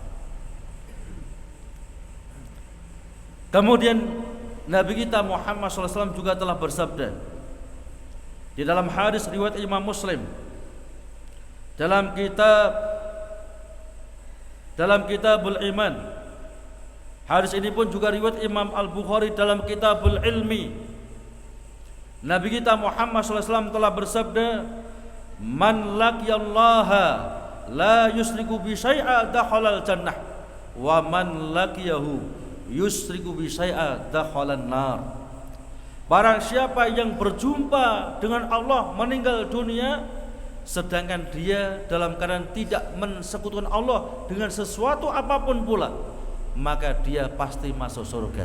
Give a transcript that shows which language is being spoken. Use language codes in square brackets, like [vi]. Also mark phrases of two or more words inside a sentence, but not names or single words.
[id] Kemudian Nabi kita Muhammad SAW juga telah bersabda di dalam hadis riwayat Imam Muslim dalam Kitabul Iman. Hadis ini pun juga riwayat Imam Al-Bukhari dalam Kitabul Ilmi. Nabi kita Muhammad SAW telah bersabda, [ar] من لقي الله لا يشرك به شيئا دخل الجنة ومن لقيه يشرك به شيئا دخل النار. [id] Barang siapa yang berjumpa dengan Allah meninggal dunia sedangkan dia dalam keadaan tidak mensekutukan Allah dengan sesuatu apapun pula, maka dia pasti masuk surga.